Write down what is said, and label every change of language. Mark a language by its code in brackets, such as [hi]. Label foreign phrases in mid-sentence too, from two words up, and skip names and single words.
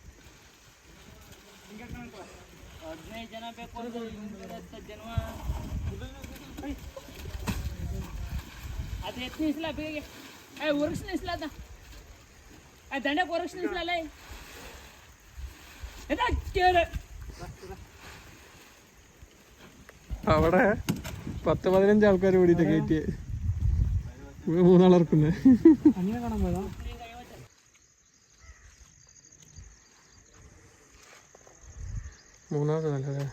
[kn] 15 ಜನ ಬೇಕು ಅಂದ್ರೆ 10 ಜನ. ಅದು ಎತ್ತು ನಿಲ್ಸಲ್ಲ ಬೇಗ, ಹೊರಗಿಸ್ ನಿಲ್ಸಲ್ಲ, ಅದ ದಂಡಕ್ಕೆ ಹೊರಗಿಸ್ ನಿಲ್ಸಲ್ಲ. [ml] അവിടെ 10-15 ആൾക്കാർ കൂടിയിട്ട് കയറ്റി 3 ആളിറക്കുന്നത്. അങ്ങനെ കാണാൻ പോയതാ. മൂന്നാമത് നല്ലതേ.